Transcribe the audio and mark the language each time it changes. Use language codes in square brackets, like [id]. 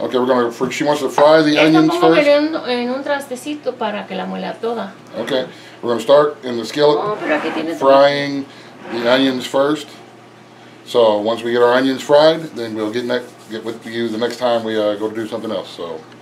[en] Okay, she wants to fry the onions first. [es] En un trastecito para que la muela toda. [en] Okay, we're going to start in the skillet frying the onions first. So once we get our onions fried, then we'll get with you the next time we go to do something else. So.